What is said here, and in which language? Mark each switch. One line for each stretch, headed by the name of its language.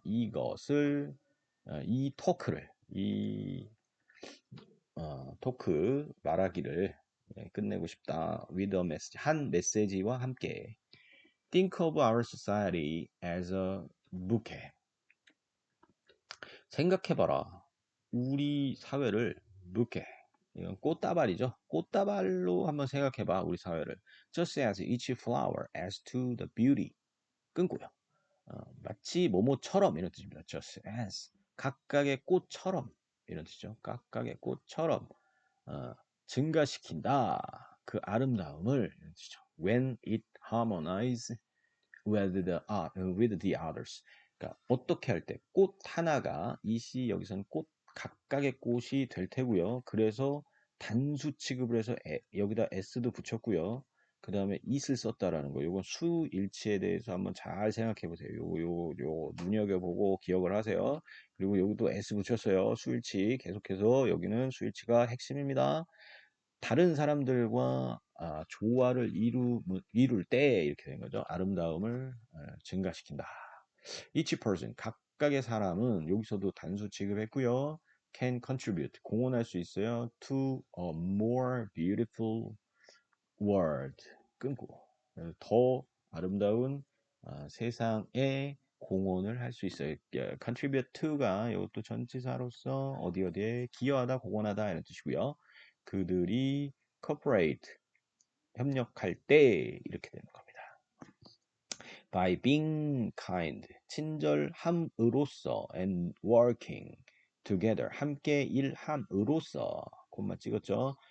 Korean: 이것을 이 토크를 이 토크 말하기를 끝내고 싶다.
English: with a message
Korean: 한 메시지와 함께
English: think of our society as a bouquet
Korean: 생각해봐라. 우리 사회를 bouquet 이건 꽃다발이죠. 꽃다발로 한번 생각해봐. 우리 사회를
English: just as each flower adds to the beauty
Korean: 끊고요. 마치 뭐뭐처럼 이런 뜻입니다. just as 각각의 꽃처럼 이런 뜻이죠. 각각의 꽃처럼 증가시킨다. 그 아름다움을 이런 뜻이죠.
English: When it harmonizes with the others.
Korean: 그러니까 어떻게 할 때 꽃 하나가 이시 여기서는 꽃 각각의 꽃이 될 테고요. 그래서 단수 취급을 해서 여기다 s도 붙였고요. 그 다음에 it을 썼다라는 거. 요건 수일치에 대해서 한번 잘 생각해 보세요. 요 눈여겨보고 기억을 하세요. 그리고 여기도 s 붙였어요. 수일치. 계속해서 여기는 수일치가 핵심입니다. 다른 사람들과 조화를 이룰 때 이렇게 된 거죠. 아름다움을 증가시킨다.
English: Each person,
Korean: 각각의 사람은 여기서도 단수 취급했고요.
English: Can contribute,
Korean: 공헌할 수 있어요.
English: To a more beautiful world,
Korean: 끊고 더 아름다운 세상에 공헌을 할 수 있어요. contribute to가 이것도 전치사로서 어디에 기여하다, 공헌하다 이런 뜻이고요. 그들이 cooperate, 협력할 때 이렇게 되는 겁니다.
English: By being kind,
Korean: 친절함으로써
English: and working together,
Korean: 함께 일함으로써 콤마 찍었죠.